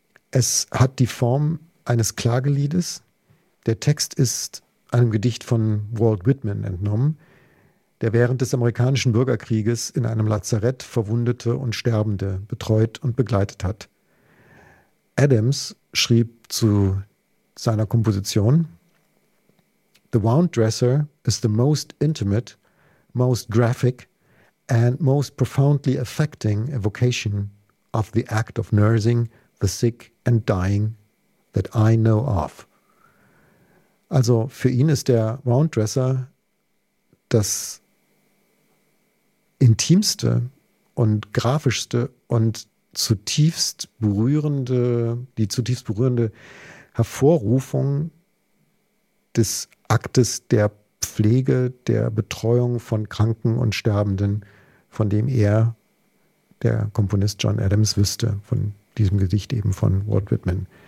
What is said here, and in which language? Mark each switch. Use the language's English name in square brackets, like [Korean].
[German] Es hat die Form eines Klageliedes. Der Text ist einem Gedicht von Walt Whitman entnommen, der während des amerikanischen Bürgerkrieges in einem Lazarett Verwundete und Sterbende betreut und begleitet hat. Adams schrieb zu seiner Komposition: [English] The Wound Dresser is the most intimate, most graphic and most profoundly affecting evocation of the act of nursing the sick and dying that I know of. [German] Also für ihn ist der Wound Dresser das intimste und grafischste und zutiefst berührende, die zutiefst berührende Hervorrufung des Aktes der Pflege, der Betreuung von Kranken und Sterbenden, von dem er, der Komponist John Adams, wüsste, von diesem Gedicht eben von Walt Whitman.